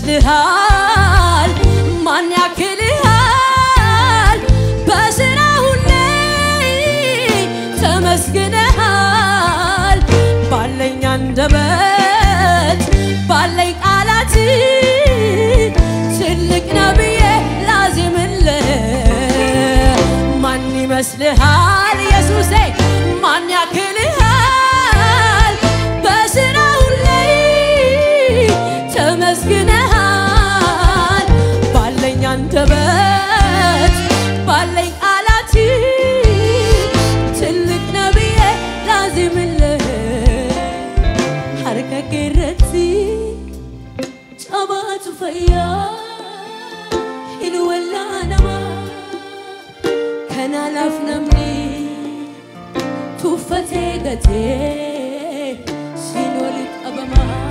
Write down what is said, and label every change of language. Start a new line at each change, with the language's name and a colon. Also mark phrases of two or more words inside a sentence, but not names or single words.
Amharic: ይመስልሃል ማን ያክልሃል በስራ ሁሌ ተመስግነሃል ባለኝ አንደበት ባለኝ ቃላት ትልቅ ነብዬ ላዜምልህ ማን ይመስልሃል ኢየሱሴ ማን ያክልሃል በስራ ሁሌ ተመስግነሃል ባለኝ አንደበት ባለኝ ቃላት ትልቅ ነብዬ ላዜምልህ
Oromo: harka keerratti cabaatu fayyaa hin wallaanama kanaaf namni tuffatee gatee siin walitti qabama